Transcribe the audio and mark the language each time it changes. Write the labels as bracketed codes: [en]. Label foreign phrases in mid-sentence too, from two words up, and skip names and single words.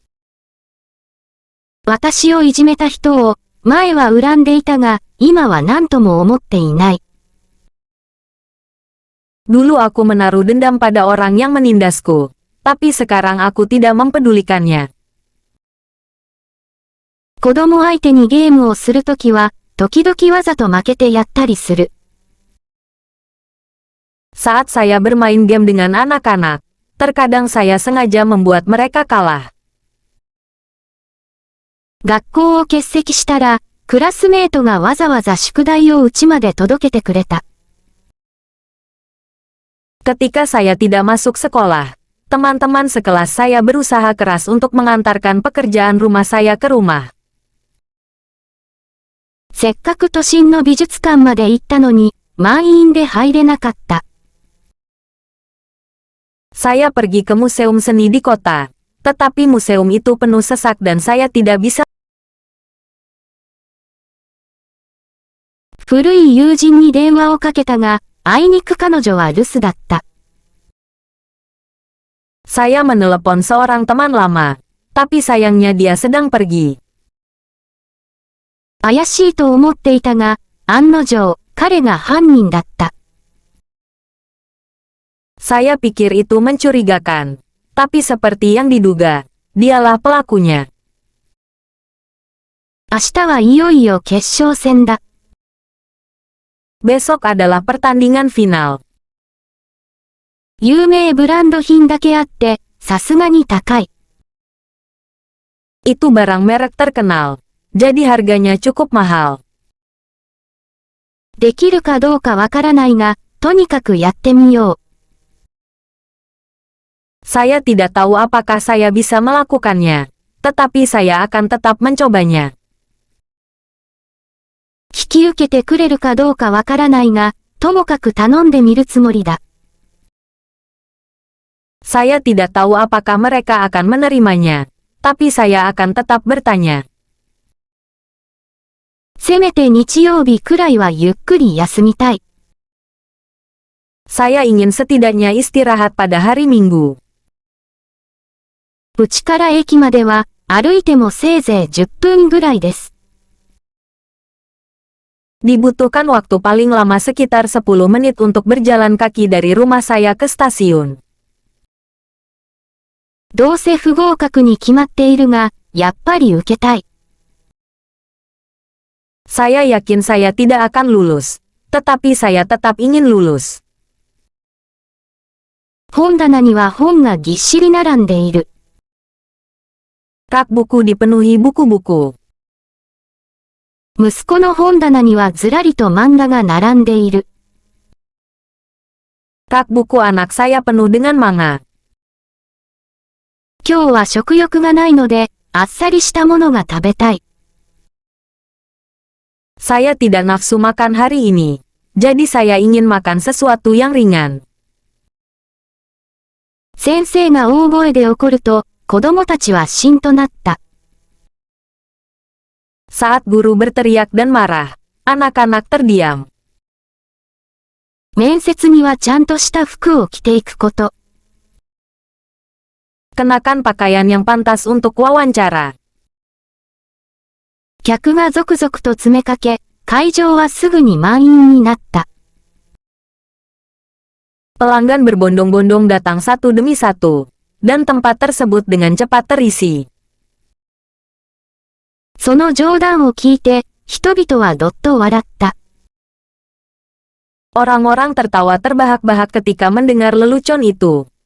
[ja] 私をいじめた人を、前は恨んでいたが、今は何とも思っていない。 [id] Dulu aku menaruh dendam pada orang yang menindasku, tapi sekarang aku tidak mempedulikannya. [ja] 子供相手にゲームをするときは、時々わざと負けてやったりする。 [id] Saat saya bermain game dengan anak-anak, terkadang saya sengaja membuat mereka kalah. [ja] 学校を欠席したら、クラスメートがわざわざ宿題を家まで届けてくれた。 [id] Ketika saya tidak masuk sekolah, teman-teman sekelas saya berusaha keras untuk mengantarkan pekerjaan rumah saya ke rumah. [ja] せっかく都心の美術館まで行ったのに、満員で入れなかった。 [id] Saya pergi ke museum seni di kota, tetapi museum itu penuh sesak dan saya tidak bisa. [ja] 古い友人に電話をかけたが、あいにく彼女は留守だった。 [id] Saya menelepon seorang teman lama, tapi sayangnya dia sedang pergi. [ja] 怪しいと思っていたが、案の定、彼が犯人だった。 [id] Saya pikir itu mencurigakan, tapi seperti yang diduga, dialah pelakunya. [ja] 明日はいよいよ決勝戦だ。 [id] Besok adalah pertandingan final. [ja] 有名ブランド品だけあって、さすがに高い。 [id] Itu barang merek terkenal, jadi harganya cukup mahal. [ja] できるかどうかわからないが、とにかくやってみよう。 [id] Saya tidak tahu apakah saya bisa melakukannya, tetapi saya akan tetap mencobanya. [ja] 引き受けてくれるかどうかわからないが、ともかく頼んでみるつもりだ。 [id] Saya tidak tahu apakah mereka akan menerimanya, tapi saya akan tetap bertanya. [ja] せめて日曜日くらいはゆっくり休みたい。 [id] Saya ingin setidaknya istirahat pada hari Minggu. [ja] うちから駅までは、歩いてもせいぜい10分ぐらいです。 [id] Dibutuhkan waktu paling lama sekitar 10 menit untuk berjalan kaki dari rumah saya ke stasiun. [ja] どうせ不合格に決まっているが、やっぱり受けたい。 [id] Saya yakin saya tidak akan lulus, tetapi saya tetap ingin lulus. [ja] 本棚には本がぎっしり並んでいる。 [id] Rak buku dipenuhi buku-buku. [ja] 息子の本棚にはずらりと漫画が並んでいる。 [id] Rak buku anak saya penuh dengan manga. [ja] 今日は食欲がないので、あっさりしたものが食べたい。 [id] Saya tidak nafsu makan hari ini, jadi saya ingin makan sesuatu yang ringan. [ja] 先生が大声で怒ると、子供たちはしんとなった。 [id] Saat guru berteriak dan marah, anak-anak terdiam. [ja] 面接にはちゃんとした服を着ていくこと。 [id] Kenakan pakaian yang pantas untuk wawancara. [ja] 客が続々と詰めかけ、会場はすぐに満員になった。 [id] Pelanggan berbondong-bondong datang satu demi satu, dan tempat tersebut dengan cepat terisi. [ja] その冗談を聞いて、人々はどっと笑った。 [id] Orang-orang tertawa terbahak-bahak ketika mendengar lelucon itu.